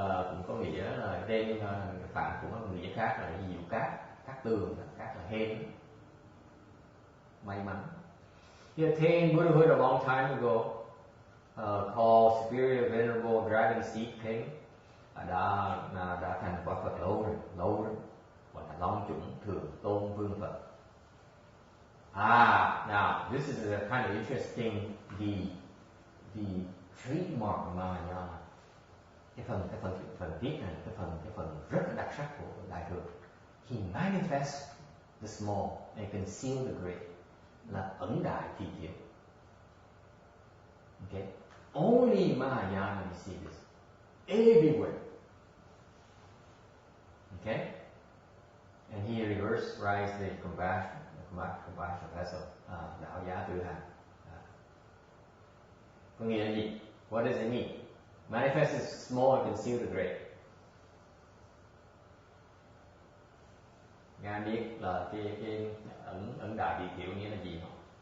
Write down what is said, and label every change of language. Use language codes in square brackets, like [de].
[vi] Cũng có nghĩa là trên Phạn cũng có nghĩa khác là diệu cát tường, cát là hên, may mắn. [en] He attained Buddhahood a long time ago, called Superior Venerable Dragon Seed King. [vi] Đã thành quả Phật lâu rồi, gọi là Long Chủng Thường Tôn Vương Phật. [en] Now this is a kind of interesting the trademark [vi] của [en] Mahayana. [vi] Cái phần tiết này, cái phần rất là đặc sắc của Đại Thừa. [en] He manifests the small and conceal the great, [vi] là ẩn đại kỳ thiện. [en] Okay, only Mahayana you see this everywhere. Okay, and he reverse the compassion vessel, [vi] đạo giá tự hành. Có nghĩa là gì? [en] What does it mean? Manifest is small and conceal the great. [vi] Ngài biết là cái ẩn đại kỳ thiệu nghĩa là gì không?